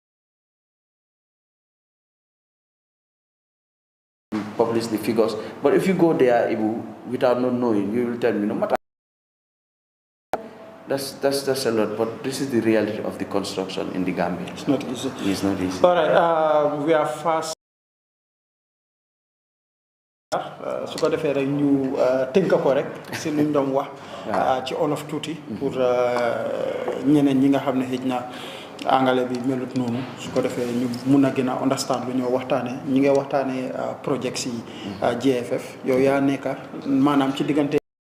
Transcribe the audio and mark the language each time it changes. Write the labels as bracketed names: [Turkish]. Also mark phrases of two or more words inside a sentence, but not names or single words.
[English] Publish the figures, but if you go there, without not knowing, you will tell me no matter. That's a lot, but this is the reality of the construction in the Gambia. It's not easy. It's not easy. All right, we are fast. [Wolof] su ko defee rek ñu tënk ko rek si luñ doon wax ci olof tuuti pour ñeneen ñi nga xam ne xëj na angale bi melut noonu su ko defee ñu mun a gën a understand lu ñoo waxtaane ñi ngay waxtaane projets yi GFF yow yaa nekka maanaam ci diggante